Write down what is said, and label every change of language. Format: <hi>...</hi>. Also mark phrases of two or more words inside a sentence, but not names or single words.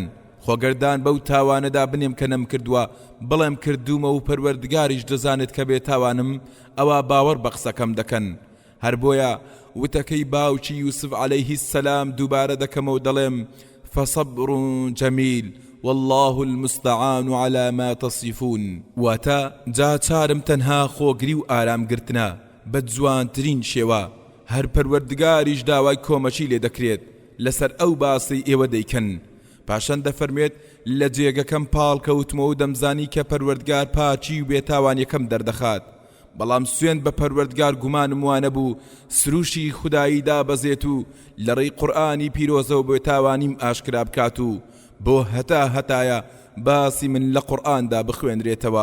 <ckb>خۆگەردان بەو تاوانەدا بنێم کە نەم کردووە بڵێم کردومە و پەروەردگاریش دەزانێت کە بێتاوانم ئەوە باوەڕ بە قسەکەم دەکەن. هەر بۆیە وتەکەی باوکی یوسف</ckb> <ar>عەلەیه السەلام</ar> <ckb>دووبارە دەکەمە و دەڵێم</ckb> <ar>فەصەبڕ جەمیل والله المستعان على ما تصفون.</ar> <ckb>واتە جا چارم تەنها خۆگری و ئارامگرتنە بە جوانترین شێوە. هەر پەروەردگاریش داوای کۆمەچی لێ دەکرێت لەسەر ئەو باسی ئێوە دەیکەن. پاشان دەفەرمێت لە جێگەکەم پاڵ کەوتمە و دەمزانی کە پەروەردگار پاچی و بێتاوانیەکەم دەردەخات، بەڵام سوێن بە پەروەردگار گومانم وانە بوو سروشی خودایی دابەزێت و لەڕێی قورئانی پیرۆزە و بێتاوانیم ئاشکرا بکات و بۆ هەتایە باسی من لە قورئاندا بخوێنرێتەوە.</ckb>